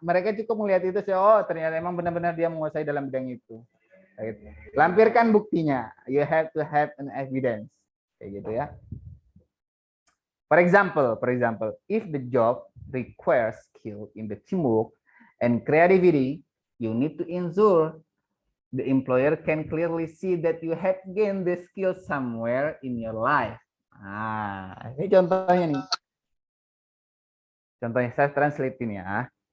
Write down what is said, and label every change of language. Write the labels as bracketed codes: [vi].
[id] Mereka cukup melihat itu, oh ternyata emang benar-benar dia menguasai dalam bidang itu. Lampirkan buktinya. [en] You have to have an evidence. [id] Kayak gitu ya. [en] For example, if the job requires skill in the teamwork and creativity, you need to ensure the employer can clearly see that you have gained the skill somewhere in your life. [id] Nah, ini contohnya nih. Contohnya saya translate ini ya.